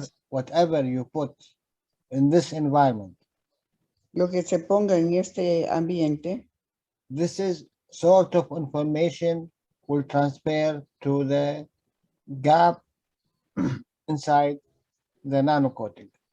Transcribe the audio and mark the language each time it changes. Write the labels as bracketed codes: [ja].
[en] Whatever you put in this environment, [es] Lo que se ponga en este ambiente, [en] this is sort of information will transfer to the gap inside the nano coating.